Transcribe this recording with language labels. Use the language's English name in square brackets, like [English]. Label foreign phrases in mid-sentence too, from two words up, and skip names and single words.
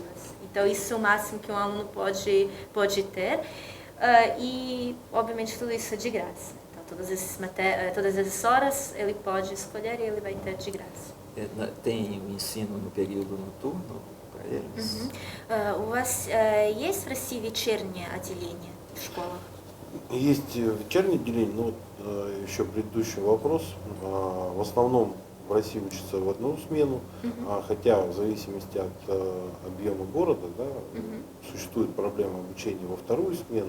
[Portuguese] Então, isso é o máximo que um aluno pode ter. E, obviamente, tudo isso é de graça. Então, todas essas horas ele pode escolher e ele vai ter de graça. Tem o ensino no período noturno para eles? [Russian] У вас есть в России вечернее отделение в школах? Есть вечернее отделение, но еще предыдущий вопрос. В основном в России учатся в одну смену, хотя в зависимости от объема города, да, существует проблема обучения во вторую смену.